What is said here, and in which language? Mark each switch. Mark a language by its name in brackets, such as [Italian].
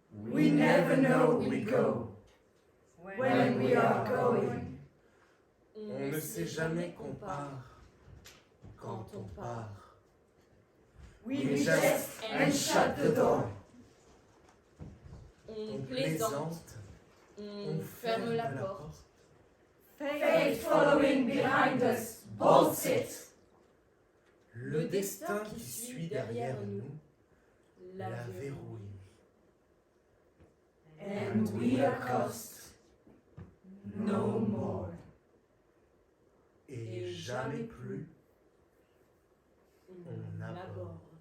[English] We never know we go when we are going. [French] On ne sait jamais qu'on part quand on part. [English] We jest and shut the door. [French] On plaisante, on ferme la porte. [English] Fate following behind us bolts it. [French] Le destin qui suit derrière nous la verrouille. [English] And we accost no more. [French] Et jamais plus on aborde.